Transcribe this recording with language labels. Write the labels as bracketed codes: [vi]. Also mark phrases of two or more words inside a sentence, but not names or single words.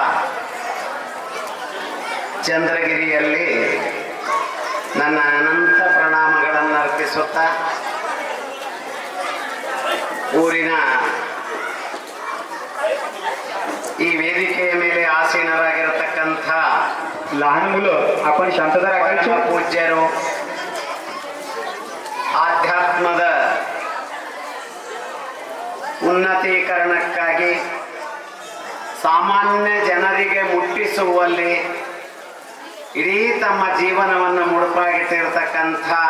[kn] ಚಂದ್ರಗಿರಿಯಲ್ಲಿ ನನ್ನ ಅನಂತ ಪ್ರಣಾಮಗಳನ್ನು ಅರ್ಪಿಸುತ್ತಾ ಊರಿನ ಈ ವೇದಿಕೆಯ ಮೇಲೆ ಆಸೀನರಾಗಿರತಕ್ಕಂಥ [mr] लहान मुलं आपण शांतता [kn] ಪರಮ ಪೂಜ್ಯರು ಆಧ್ಯಾತ್ಮದ ಉನ್ನತೀಕರಣಕ್ಕಾಗಿ ಸಾಮಾನ್ಯ ಜನರಿಗೆ ಮುಟ್ಟಿಸುವಲ್ಲಿ ಇಡೀ ತಮ್ಮ ಜೀವನವನ್ನು ಮುಡುಪಾಗಿಟ್ಟಿರತಕ್ಕಂಥ